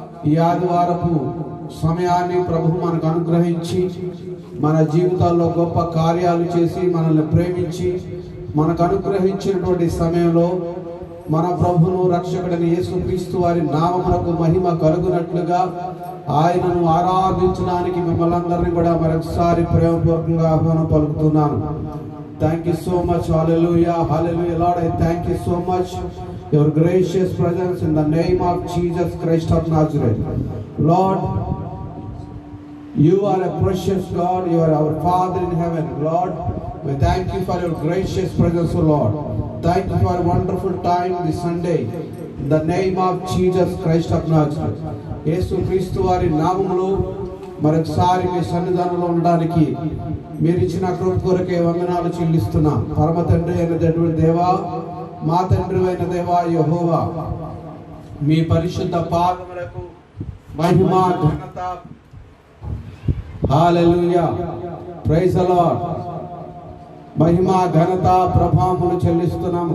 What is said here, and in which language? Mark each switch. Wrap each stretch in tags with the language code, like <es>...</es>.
<te>ఈ ఆదివారపు సమయాన్ని ప్రభు మనకు అనుగ్రహించి మన జీవితాల్లో గొప్ప కార్యాలు చేసి మనల్ని ప్రేమించి మనకు అనుగ్రహించినటువంటి సమయంలో మన ప్రభువును రక్షకుడైన యేసుక్రీస్తు వారి నామమునకు మహిమ కలుగునట్లుగా ఆయనను ఆరాధించడానికి మిమ్మల్ని అందరినీ కూడా మరొకసారి ప్రేమపూర్వకంగా ఆహ్వానం పలుకుతున్నాను.</te> <en>Thank you so much. Hallelujah. Hallelujah. Lord, I thank you so much. Your gracious presence in the name of Jesus Christ of Nazareth. Lord, you are a precious God. You are our Father in heaven. Lord, we thank you for your gracious presence, O Lord. Thank you for a wonderful time this Sunday. In the name of Jesus Christ of Nazareth.</en> <te>యేసుక్రీస్తు వారి నామములో మరొకసారి మీ సన్నిధానంలో ఉండడానికి మీరు ఇచ్చిన కృప కొరకే వందనాలు చెల్లిస్తున్నా. పరమ తండ్రి అయినటువంటి దేవా, మా తండ్రి అయిన దేవా యెహోవా, మీ పరిశుద్ధ పాదములకు మహిమ ఘనత, హల్లెలూయా,</te> <en>praise the lord,</en> <te>మహిమ ఘనత ప్రభావములు చెల్లిస్తున్నాం.</te>